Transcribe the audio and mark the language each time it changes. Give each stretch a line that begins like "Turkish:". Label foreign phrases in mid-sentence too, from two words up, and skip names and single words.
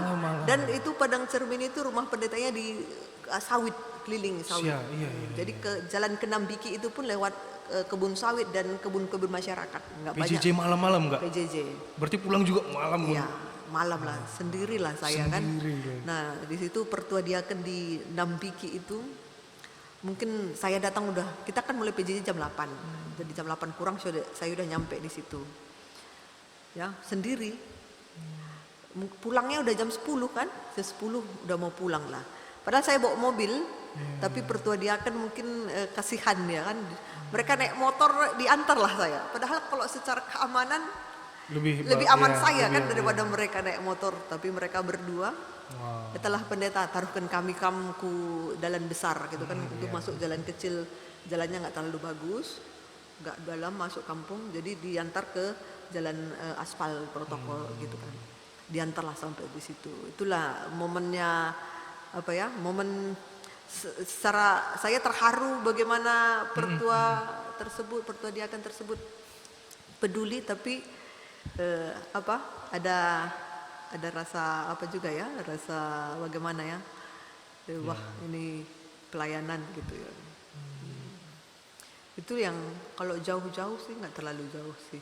Indonesian: Dan itu Padang Cermin itu rumah pendetanya di sawit, keliling sawit. Iya. Jadi ke jalan ke Nambiki itu pun lewat kebun sawit dan kebun-kebun masyarakat. Enggak banyak. PJJ malam-malam nggak? PJJ. Berarti pulang juga malam. Iya, malam lah, sendirilah saya kan. Sendiri. Nah, di situ pertua diaken di Nambiki itu mungkin saya datang kita kan mulai PJJ jam 8. Jadi jam 8 kurang saya udah nyampe di situ. Ya, sendiri. Pulangnya udah jam 10 kan? Jam 10 udah mau pulang lah. Padahal saya bawa mobil, tapi pertua diaken mungkin kasihan ya kan. Mereka naik motor diantar lah saya. Padahal kalau secara keamanan lebih aman saya kan daripada mereka naik motor. Tapi mereka berdua. Setelah pendeta taruhkan kami ku jalan besar gitu kan, untuk masuk jalan kecil, jalannya nggak terlalu bagus, nggak dalam masuk kampung, jadi diantar ke jalan aspal protokol gitu kan, diantarlah sampai di situ. Itulah momennya momen secara saya terharu bagaimana pertua diaken tersebut peduli, tapi ada rasa juga ya, rasa bagaimana ya, wah ini pelayanan gitu ya. Itu yang kalau jauh-jauh sih nggak terlalu jauh sih.